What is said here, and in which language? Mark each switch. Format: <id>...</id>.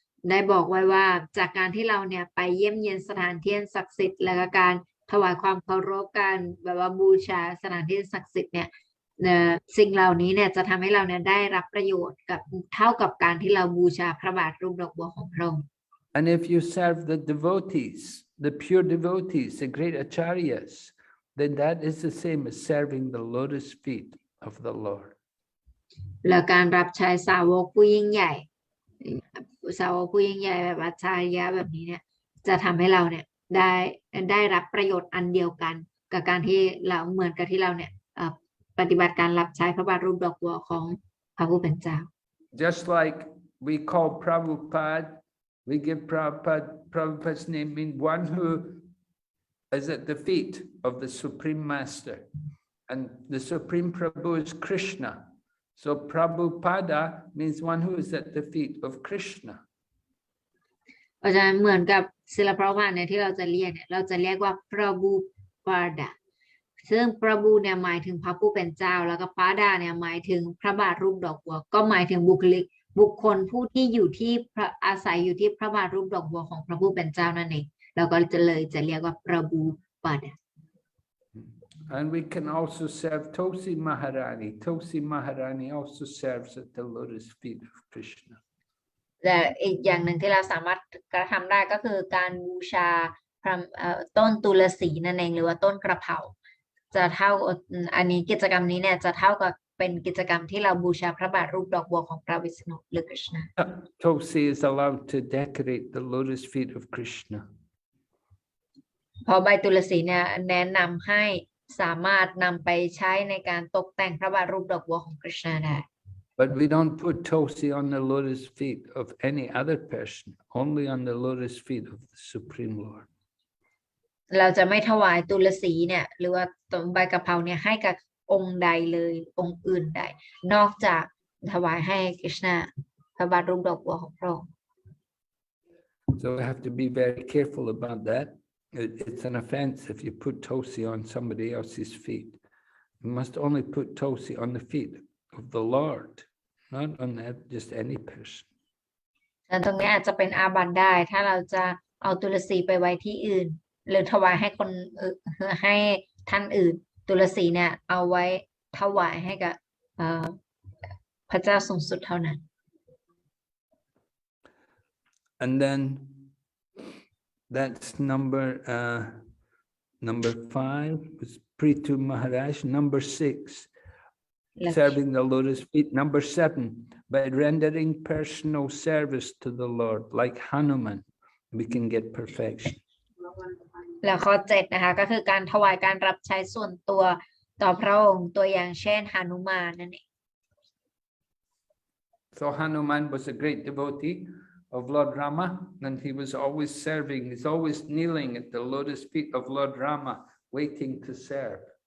<th>ได้บอกไว้ว่าจากการที่เราเนี่ยไปเยี่ยมเยียนสถานที่ศักดิ์สิทธิ์และก็การถวายความเคารพการแบบว่าบูชาสถานที่ศักดิ์สิทธิ์เนี่ยสิ่งเหล่านี้เนี่ยจะทำให้เราเนี่ยได้รับประโยชน์กับเท่ากับการที่เราบูชาพระบาทรูปดอกบัวของพระองค์</th> <en>And if you serve the devotees, the pure devotees, the great acharyas, then that is the same as serving the lotus feet of the Lord.</en> <th>และการรับใช้สาวกผู้ยิ่งใหญ่แบบอาจารยะแบบนี้เนี่ยจะทำให้เราเนี่ยได้รับประโยชน์อันเดียวกันกับการที่เราเหมือนกับที่เราเนี่ยปฏิบัติการรับใช้พระบาทรูปดอกบัวของพระผู้เป็นเจ้า</th> <en>Just like we call Prabhupada, we give Prabhupada's name mean one who is at the feet of the Supreme Master. And the Supreme Prabhu is Krishna. So Prabhupada means one who is at the feet of Krishna.</en> <th>เพราะฉะนั้นเหมือนกับศิลปะว่าเนี่ยที่เราจะเรียกว่าพระบูปาดาซึ่งพระบูเนี่ยหมายถึงพระผู้เป็นเจ้าแล้วก็ปาดาเนี่ยหมายถึงพระบาทรูปดอกบัวก็หมายถึงบุคคลผู้ที่อยู่ที่อาศัยอยู่ที่พระบาทรูปดอกบัวของพระผู้เป็นเจ้านั่นเองเราก็จะเรียกว่าพระบูปาดา</th> <en>And we can also serve Tulsi Maharani. Tulsi Maharani also serves at the lotus feet of Krishna.</en> <th>และอีกอย่างหนึ่งที่เราสามารถกระทำได้ก็คือการบูชาต้นตุลสีนั่นเองหรือว่าต้นกระเพราจะเท่าอันนี้กิจกรรมนี้เนี่ยจะเท่ากับเป็นกิจกรรมที่เราบูชาพระบาทรูปดอกบัวของพระวิษณุหรือ Krishna.</th> <en>Tulsi is allowed to decorate the lotus feet of Krishna.</en> <th>เพราะใบตุลสีเนี่ยแนะนำให้สามารถนำไปใช้ในการตกแต่งพระบาทรูปดอกบัวของ Krishna ได้</th> <en>But we don't put Tulsi on the lotus feet of any other person, only on the lotus feet of the Supreme Lord.</en> <th>เราจะไม่ถวายตุลสีเนี่ยหรือว่าใบกะเพราเนี่ยให้กับองค์ใดเลยองค์อื่นใดนอกจากถวายให้ Krishna พระบาทรูปดอกบัวของพระองค์</th> <en>So we have to be very careful about that. It's an offense if you put Tulsi on somebody else's feet. You must only put Tulsi on the feet of the Lord, not on just any person.</en> <th>ตรงนี้อาจจะเป็นอาบัติได้ถ้าเราจะเอาตุลสีไปไว้ที่อื่นหรือถวายให้ให้ท่านอื่นตุลสีเนี่ยเอาไว้ถวายให้กับพระเจ้าสูงสุดเท่านั้น</th> <en>And then that's number 5 was Prithu Maharaj. Number 6, serving the lotus feet. Number 7, by rendering personal service to the Lord, like Hanuman, we can get perfection.</en> <th>แล้วข้อ7นะคะก็คือการถวายการรับใช้ส่วนตัวต่อพระองค์ตัวอย่างเช่นหนุมานนั่นเอง</th> <en>So Hanuman was a great devotee of Lord Rama, and he was always serving. He's always kneeling at the lotus feet of Lord Rama, waiting to serve.</en>